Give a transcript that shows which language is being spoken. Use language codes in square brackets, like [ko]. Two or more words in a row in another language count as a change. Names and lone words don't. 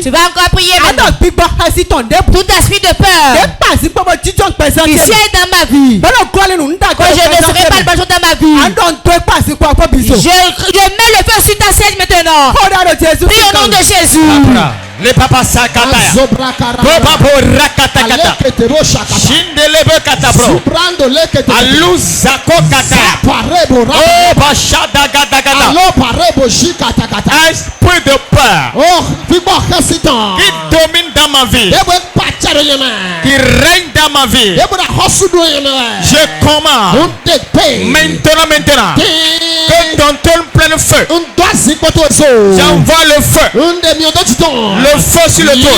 [fr] Tu vas encore prier maintenant. Tout esprit de peur qui siège dans ma vie, quand je ne serai pas le bonjour dans ma vie, je mets le feu sur ta siège maintenant. Prie au nom de Jésus. Le papa sakataya. Papa rakatakata. Shindelebe katabro. Aluzako kata. Oh bashada gata gata. Esprit de peur qui domine dans ma vie, qui règne dans ma vie, je commande maintenant que ton trône plein feu. J'envoie le feu. Le feu sur le trône.